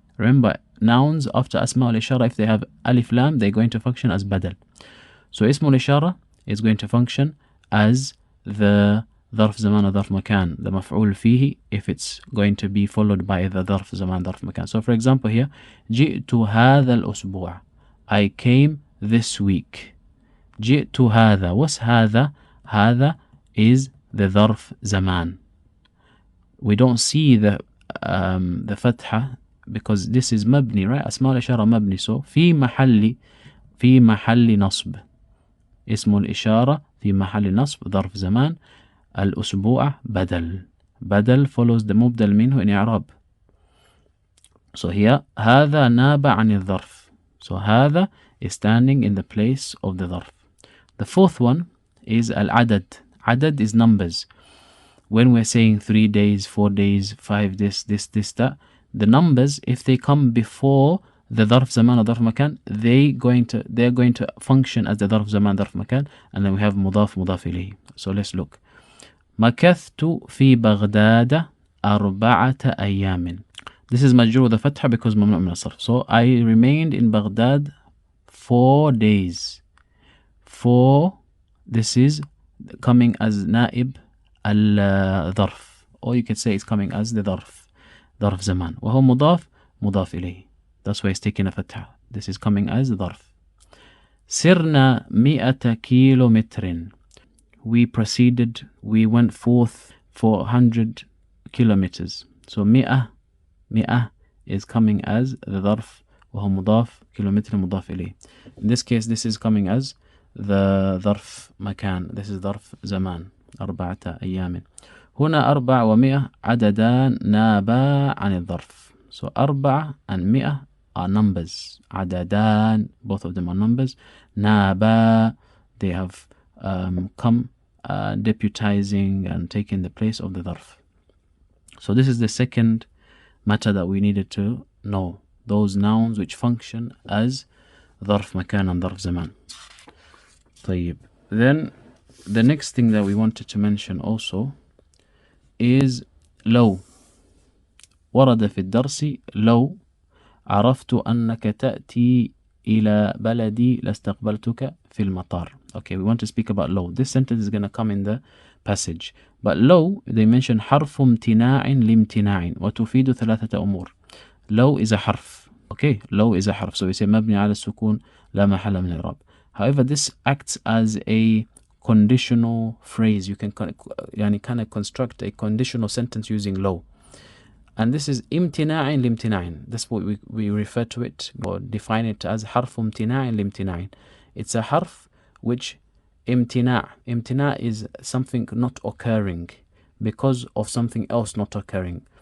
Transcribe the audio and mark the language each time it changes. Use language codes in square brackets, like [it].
[en] Remember, nouns after أسماء الإشارة, if they have alif lam, they're going to function as badal. So اسم الإشارة is going to function as the ظرف زمان or ظرف مكان, the مفعول فيه, if it's going to be followed by the ظرف زمان ظرف مكان. So for example here, [ar] جئت هذا الأسبوع, [en] I came this week. [ar] جئت هذا, what's هذا? هذا is the ظرف زمان. [en] We don't see the فتحة because this is مبني, right? [ar] أسماء الإشارة مبني, so في محل نصب. اسم الإشارة في محل نصب ظرف زمان. الأسبوع بدل [en] follows the [ar] مبدل منه in إعراب. So here هذا ناب عن الظرف. [en] So هذا is standing in the place of the ظرف. The fourth one is العدد. عدد is numbers. When we're saying 3 days, 4 days, 5 this, that, the numbers, if they come before the ظرف زمان or ظرف مكان, they're going to function as the ظرف زمان ظرف مكان, and then we have مضاف مضاف إليه. So let's look. [ar] مكثت في بغداد 4 أيام. [en] This is مجرور with the فتحة because ممنوع من الصرف. So I remained in Baghdad 4 days. 4, this is coming as نائب الظرف, or you could say it's coming as the ظرف زمان, وهو مضاف إليه. That's why it's taking a فتحة. This is coming as ظرف. [ar] سرنا 100 كيلومتر. [en] We proceeded, we went forth for 100 kilometers. So 100 is coming as the ظرف, وهو مضاف, كيلومتر مضاف إليه. In this case, this is coming as the ظرف مكان. This is ظرف زمان. [ar] 4 أيام. هنا 4 و100 عددان نابا عن الظرف. [en] So 4 and 100 are numbers. عددان, both of them are numbers. نابا, they have come deputizing and taking the place of the ظرف. So this is the second matter that we needed to know. Those nouns which function as ظرف مكان and ظرف زمان. [ar] طيب. [en] Then the next thing that we wanted to mention also is لو. [ar] ورد في الدرس لو عرفت أنك تأتي إلى بلدي لاستقبلتك في المطار. [en] Okay, we want to speak about low. This sentence is going to come in the passage. But low, they mention [ar] حرف امتناع لامتناع وتفيد 3 أمور. [en] Low is a حرف. Okay, low is a حرف. So we say [ar] مبني على السكون لا محل من الإعراب. [en] However, this acts as a conditional phrase. You can kind of construct a conditional sentence using low. And this is امتناع لامتناع. That's what we refer to it or define it as حرف امتناع لامتناع. It's a حرف which امتناع is something not occurring because of something else not occurring.